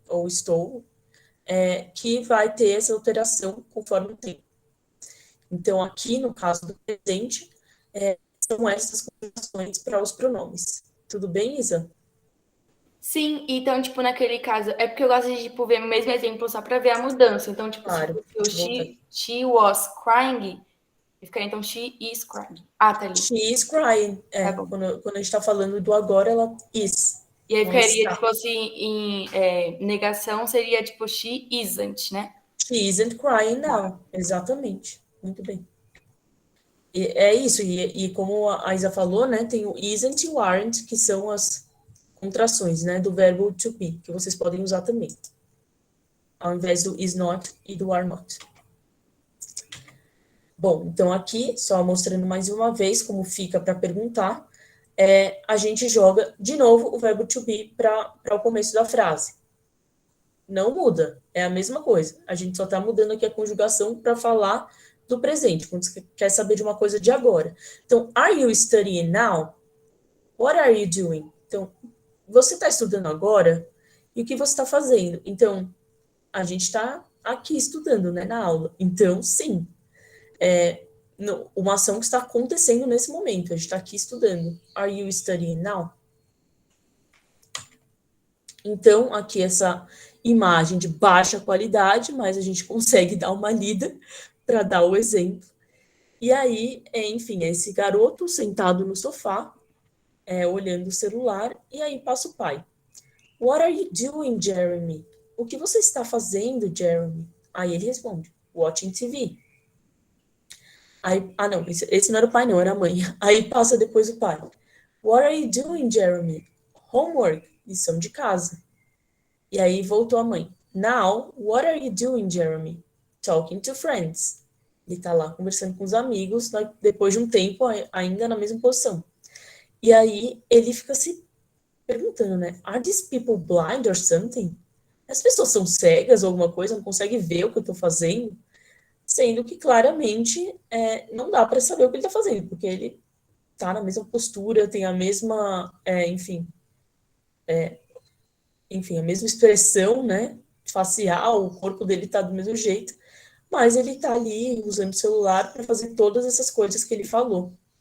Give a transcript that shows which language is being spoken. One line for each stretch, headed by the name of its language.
Portuguese: Ou estou, que vai ter essa alteração conforme o tempo. Então, aqui, no caso do presente, são essas conjugações para os pronomes. Tudo bem, Isa? Sim, então, tipo, naquele caso, é porque eu gosto de, tipo, ver o mesmo exemplo só pra ver a mudança. Então, tipo, Claro. se fosse
English: she was crying,
Portuguese: ficaria então
English: she is crying.
Portuguese: Ah, tá ali.
English: She is crying.
Portuguese: Tá bom. Quando a gente está falando do agora, ela is. E aí Ela ficaria, está. se fosse em negação, seria tipo
English: she isn't,
Portuguese: né?
English: She isn't crying now.
Portuguese: Exatamente. Muito bem. É isso. E como a Isa falou, né, tem o isn't e o aren't, que são as contrações, né, do verbo to be, que vocês podem usar também, ao invés do is not e do are not. Bom, então aqui, só mostrando mais uma vez como fica para perguntar, a gente joga de novo o verbo to be para o começo da frase. Não muda, é a mesma coisa. A gente só está mudando aqui a conjugação para falar do presente, quando você quer saber de uma coisa de agora.
English: Então, are you studying now? What are you doing?
Portuguese: Então, você está estudando agora? E o que você está fazendo? Então, a gente está aqui estudando, né, na aula. Então, sim, uma ação que está acontecendo nesse momento. A gente está aqui estudando.
English: Are you studying now?
Portuguese: Então, aqui essa imagem de baixa qualidade, mas a gente consegue dar uma lida para dar o exemplo. E aí, enfim, é esse garoto sentado no sofá, olhando o celular, e aí passa o pai.
English: What are you doing, Jeremy?
Portuguese: O que você está fazendo, Jeremy? Aí ele responde,
English: watching TV.
Portuguese: Aí, não, esse não era o pai, não, era a mãe. Aí passa depois o pai.
English: What are you doing, Jeremy? Homework,
Portuguese: lição de casa. E aí voltou a mãe.
English: Now, what are you doing, Jeremy? Talking to friends.
Portuguese: Ele tá lá conversando com os amigos, depois de um tempo, ainda na mesma posição. E aí ele fica se perguntando, né?
English: Are these people blind or something?
Portuguese: As pessoas são cegas ou alguma coisa, não conseguem ver o que eu tô fazendo? Sendo que claramente não dá para saber o que ele tá fazendo, porque ele tá na mesma postura, tem a mesma, enfim, a mesma expressão, né, facial, o corpo dele tá do mesmo jeito, mas ele tá ali usando o celular para fazer todas essas coisas que ele falou.